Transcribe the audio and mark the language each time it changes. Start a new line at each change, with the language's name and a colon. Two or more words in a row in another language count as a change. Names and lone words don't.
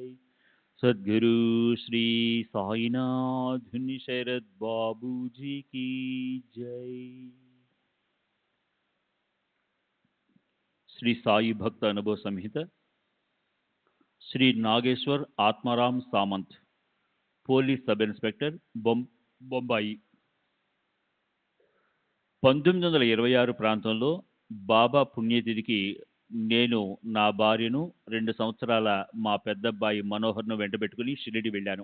Hindi: सद्गुरु श्री साईनाथ धुनि शरद बाबू जी की जय।
Telugu: श्री साई भक्त अनुभव संहित श्री नागेश्वर आत्माराम सामंत పోలీస్ సబ్ ఇన్స్పెక్టర్ బొంబాయి 1926 ప్రాంతంలో బాబా పుణ్యతిథికి నేను నా భార్యను 2 సంవత్సరాల మా పెద్దబ్బాయి మనోహర్ను వెంటబెట్టుకుని షిరిడి వెళ్ళాను.